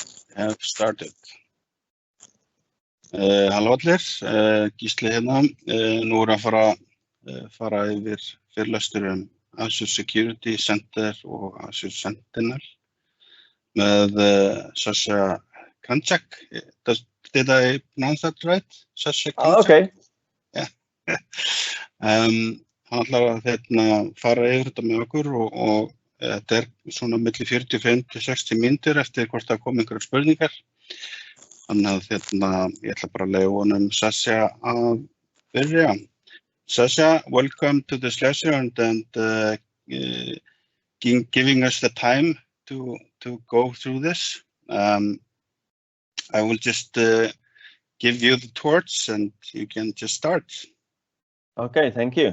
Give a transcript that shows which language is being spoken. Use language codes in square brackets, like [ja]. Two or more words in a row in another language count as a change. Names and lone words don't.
[en] have started. [is] Halló allir, Gísli hérna. Nú að fara yfir fyrirlestur Azure Security Center og Azure Sentinel með Sasha Kranjac. [en] Did I pronounce that right? Sasha Kranjac? Okay. Yeah. [is] Hann ætlar að fara yfir þetta með okkur og þetta svona milli 45 til 60 mínútur eftir hvort það kom einhverjar spurningar. Þannig að ég ætla bara að leyfa honum Sasha að byrja. [en] Sasha, welcome to this lesson and giving us the time to go through this. I will just give you the torch and you can just start. Okay, thank you.